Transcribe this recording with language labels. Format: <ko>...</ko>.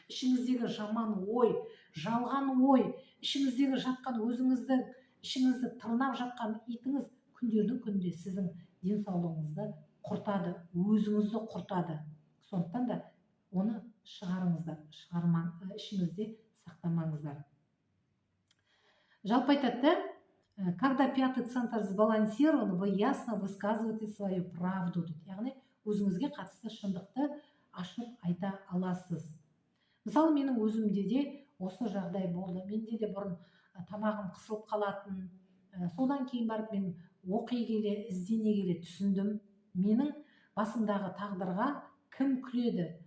<kk>Ішіңіздегі жаман ой, жалған ой, ішіңіздегі жатқан өзіңізді, ішіңізді тырнап жатқан итіңіз күндердің күнде сіздің денсаулығыңызды құртады, өзіңізді құртады. Сондықтан да оны шығарыңыздар, ішіңізде сақтамаңыздар. Жалпы айтады,</kk> <ru>когда пятый центр сбалансирован, вы ясно высказываете свою правду.</ru> <kk>Яғни өзіңізге қатысты шындықты ашып айта аласыз. Мысалы, менің өзімде де осы жағдай болды. Менде де бұрын тамағым қысылып қалатын. Содан кейін барып мен оқи келе, іздене келе түсіндім. Менің басымдағы тағдырға кім күледі?</kk>